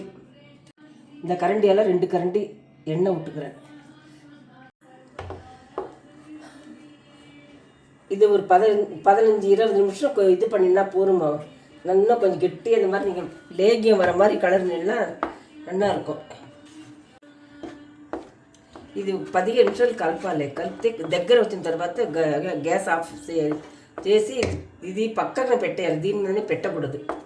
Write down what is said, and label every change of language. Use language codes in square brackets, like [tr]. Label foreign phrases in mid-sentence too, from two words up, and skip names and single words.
[ta] இந்த கரண்டியால் 2 கரண்டி எண்ணெய் விட்டுக்கிறேன். இது ஒரு 15-20 நிமிஷம் இது பண்ணினா போருமா. நல்லா கொஞ்சம் கெட்டி அந்த மாதிரி நீங்கள் லேகியம் வர மாதிரி கலர்னா நல்லா இருக்கும். [te] ఇది 15 నిమిషాలు కలపాలి. కలిపితే దగ్గర వచ్చిన తర్వాత గ్యాస్ ఆఫ్ చేసి ఇది పక్కన పెట్టేయాలి. దీన్ని పెట్టకూడదు.